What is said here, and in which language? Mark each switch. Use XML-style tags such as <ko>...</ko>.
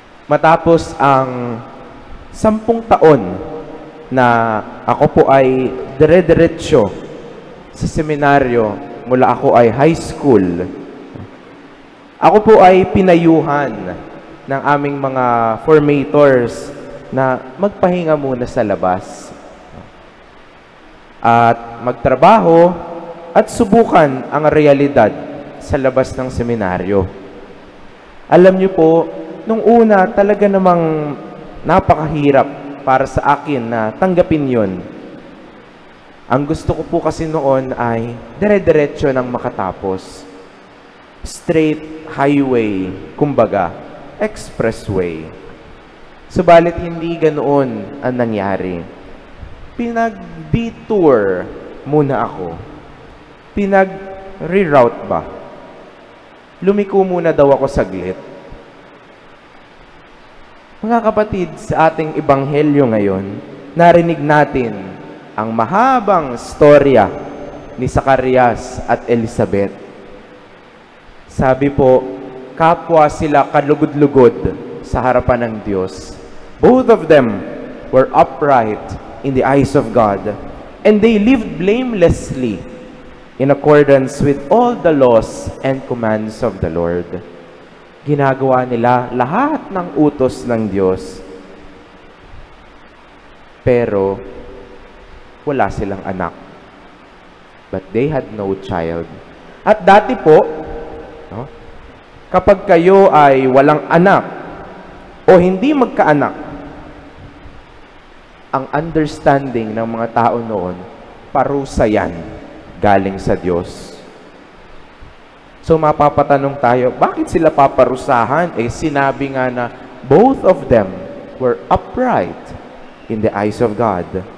<tl>Matapos ang 10 taon na ako po ay dire-diretso sa seminaryo mula ako ay high school, ako po ay pinayuhan ng aming mga formators na magpahinga muna sa labas at magtrabaho at subukan ang realidad sa labas ng seminaryo. Alam niyo po, nung una talaga namang napakahirap para sa akin na tanggapin yon. Ang gusto ko po kasi noon ay dire-diretso ng makatapos. Straight highway, kumbaga, expressway. Subalit hindi ganoon ang nangyari. Pinag-detour muna ako. Pinag-reroute ba? Lumiko muna daw ako saglit. Mga kapatid, sa ating ebanghelyo ngayon, narinig natin ang mahabang storya ni Zacarias at Elizabeth. Sabi po, kapwa sila kalugod-lugod sa harapan ng Diyos.</tl> <en>Both of them were upright in the eyes of God, and they lived blamelessly in accordance with all the laws and commands of the Lord.</en> <tl>Ginagawa nila lahat ng utos ng Diyos. Pero, wala silang anak.</tl> <en>But they had no child.</en> <tl>At dati po, kapag kayo ay walang anak o hindi magkaanak, ang understanding ng mga tao noon, parusa yan galing sa Diyos. So mapapatanong tayo, bakit sila paparusahan? Sinabi nga na</tl> <en>both of them were upright in the eyes of God.</en>